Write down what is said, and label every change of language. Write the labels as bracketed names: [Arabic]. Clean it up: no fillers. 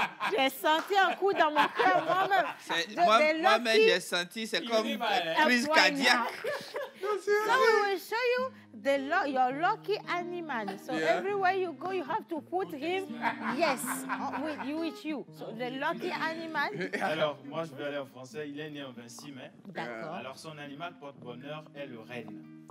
[French] J'ai senti un coup dans mon cœur moi-même. Moi-même, j'ai senti, c'est comme crise cardiaque. [English] So we will show you your lucky animal. So everywhere you go, you have to put him, yes, with you. So the lucky animal. [French] Alors, moi, je vais aller en français. Il est né en 26 mai. D'accord. Alors, son animal porte-bonheur est le renne.